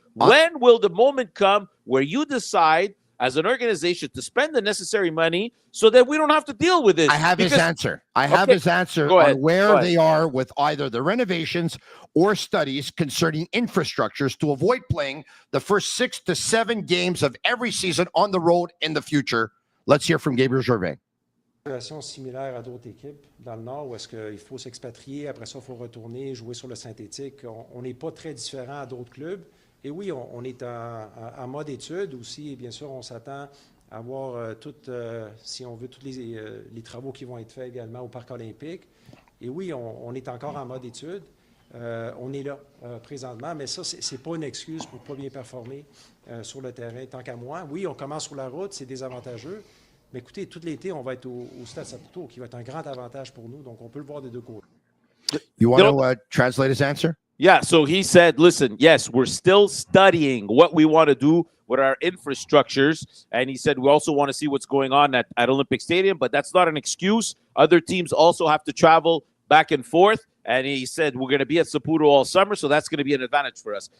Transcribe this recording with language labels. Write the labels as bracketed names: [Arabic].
[English] When will the moment come where you decide as an organization to spend the necessary money so that we don't have to deal with this? I have his answer. I have his answer on where they are with either the renovations or studies concerning infrastructures to avoid playing the first 6 to 7 games of every season on the road in the future. Let's hear from Gabriel Gervais. [French] situation similaire à d'autres équipes dans le Nord où est-ce qu'il faut s'expatrier, après ça, il faut retourner, jouer sur le synthétique. On n'est pas très différent à d'autres clubs. Et oui, on est en mode étude aussi. Bien sûr, on s'attend à voir si on veut, tous les travaux qui vont être faits également au Parc olympique. Et oui, on est encore en mode étude. On est là présentement, mais ça, ce n'est pas une excuse pour ne pas bien performer sur le terrain. Tant qu'à moi, oui, on commence sur la route, c'est désavantageux. Mais écoutez, tout l'été, on va être au Stade Saputo, qui va être un grand avantage pour nous. Donc, on peut le voir des deux côtés. [English] You want to translate his answer? Yeah, so he said, listen, yes, we're still studying what we want to do with our infrastructures. And he said, we also want to see what's going on at Olympic Stadium, but that's not an excuse. Other teams also have to travel back and forth. And he said, we're going to be at Saputo all summer, so that's going to be an advantage for us.